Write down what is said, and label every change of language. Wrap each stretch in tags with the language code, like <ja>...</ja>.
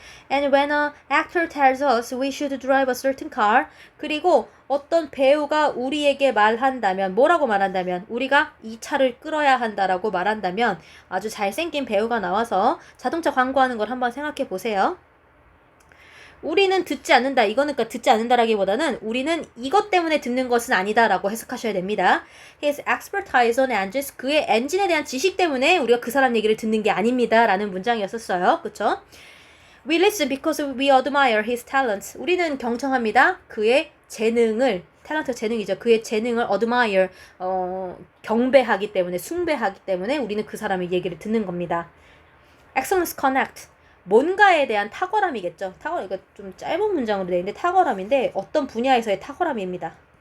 <en>And when an actor tells us we should drive a certain car,</en> <ko>그리고 어떤 배우가 우리에게 말한다면, 뭐라고 말한다면, 우리가 이 차를 끌어야 한다라고 말한다면 아주 잘생긴 배우가 나와서 자동차 광고하는 걸 한번 생각해 보세요. 우리는 듣지 않는다. 이거는 그러니까 듣지 않는다라기보다는 우리는 이것 때문에 듣는 것은 아니다라고 해석하셔야 됩니다.</ko> <en>His expertise on engines,</en> <ko>그의 엔진에 대한 지식 때문에 우리가 그 사람 얘기를 듣는 게 아닙니다라는 문장이었었어요. 그쵸?</ko> <en>We listen because we admire his talents.</en> <ko>우리는 경청합니다. 그의 재능을, 탤런트 재능이죠. 그의 재능을 admire, 경배하기 때문에, 숭배하기 때문에 우리는 그 사람의 얘기를 듣는 겁니다.</ko> <en>Excellence connect.</en> <ko>뭔가에 대한 탁월함이겠죠. 이거 좀 짧은 문장으로 되어 있는데 탁월함인데 어떤 분야에서의 탁월함입니다.</ko>